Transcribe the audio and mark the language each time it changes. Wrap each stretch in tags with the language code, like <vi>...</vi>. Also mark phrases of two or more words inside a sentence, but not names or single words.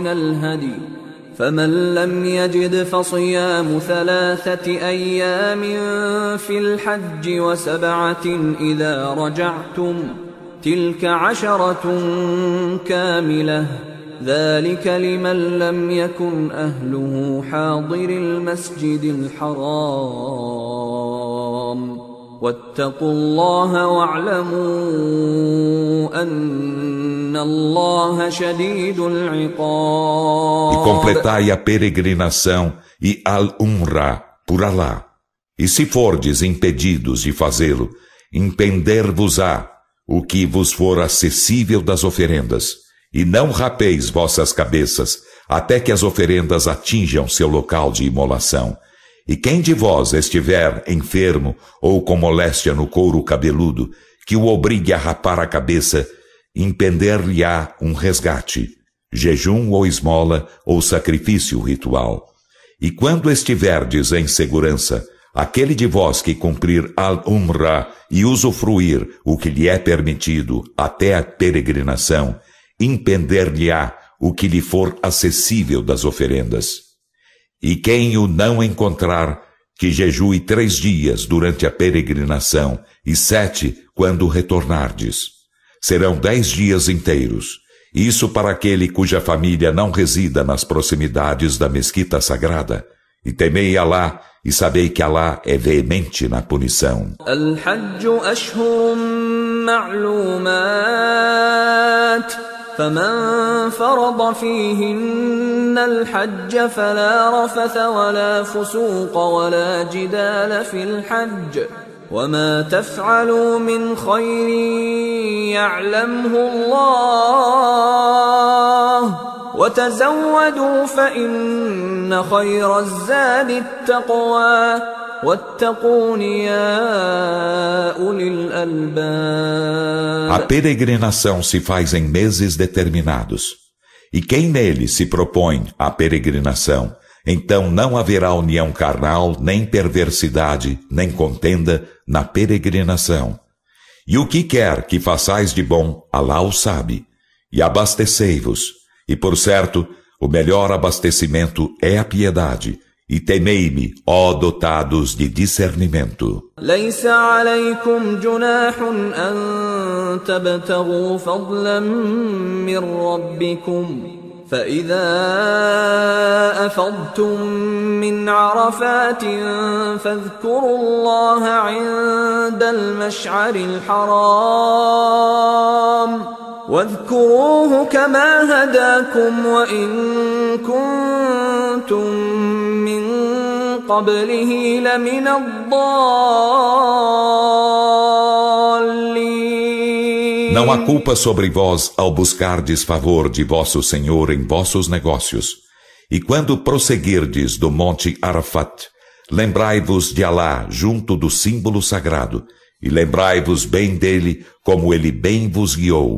<ar>الهدي فمن لم يجد فصيام 3 أيام في الحج و7 إذا رجعتم تلك 10 كاملة ذلك لمن لم يكن أهله حاضر المسجد الحرام واتقوا الله واعلموا أن الله شديد العقاب.</ar> <pt>E completai a peregrinação e al-Umra por Alá. E se fordes impedidos de fazê-lo, impender-vos-á o que vos for acessível das oferendas. E não rapeis vossas cabeças, até que as oferendas atinjam seu local de imolação. E quem de vós estiver enfermo ou com moléstia no couro cabeludo, que o obrigue a rapar a cabeça, impender-lhe-á um resgate, jejum ou esmola ou sacrifício ritual. E quando estiverdes em segurança, aquele de vós que cumprir al-Umra e usufruir o que lhe é permitido até a peregrinação, impender-lhe-á o que lhe for acessível das oferendas. E quem o não encontrar, que jejue 3 dias durante a peregrinação e 7 quando retornardes. Serão 10 dias inteiros. Isso para aquele cuja família não resida nas proximidades da mesquita sagrada. E temei Alá, e sabei que Alá é veemente na punição.</pt> <ar>الحج أشهر معلومات. فمن فرض فيهن الحج فلا رفث ولا فسوق ولا جدال في الحج وما تفعلوا من خير يعلمه الله وتزودوا فإن خير الزاد التقوى واتقون يا أولي الألباب.</ar> <pt>A peregrinação se faz em meses determinados. E quem nele se propõe a peregrinação, então não haverá união carnal, nem perversidade, nem contenda na peregrinação. E o que quer que façais de bom, Alá o sabe. E abastecei-vos. E por certo, o melhor abastecimento é a piedade. E temei-me, ó dotados de discernimento.</pt> <ar>ليس عليكم جناح أن تبتغوا فضلا من ربكم فإذا أفضتم من عرفات فاذكروا الله عند المشعر الحرام واذكروه كما هداكم وإن كنتم من قبله لمن الضالين.</ar> <pt>Não há culpa sobre vós ao buscardes favor de vosso Senhor em vossos negócios. E quando prosseguirdes do monte Arafat, lembrai-vos de Alá junto do símbolo sagrado, e lembrai-vos bem dele como ele bem vos guiou.</pt>